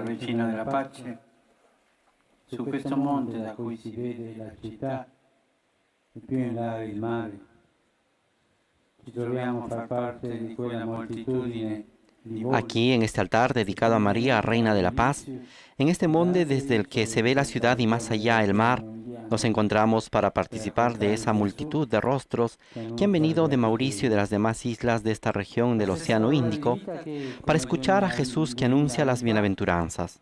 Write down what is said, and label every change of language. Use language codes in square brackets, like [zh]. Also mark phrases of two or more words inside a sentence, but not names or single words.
[it] Regina della Pace, su questo monte da cui si vede la città e più in là il mare, ci troviamo a far parte di quella moltitudine di voi. [es] Aquí, en este altar dedicado a María, Reina de la Paz, en este monte desde el que se ve la ciudad y más allá el mar, nos encontramos para participar de esa multitud de rostros que han venido de Mauricio y de las demás islas de esta región del Océano Índico para escuchar a Jesús que anuncia las bienaventuranzas.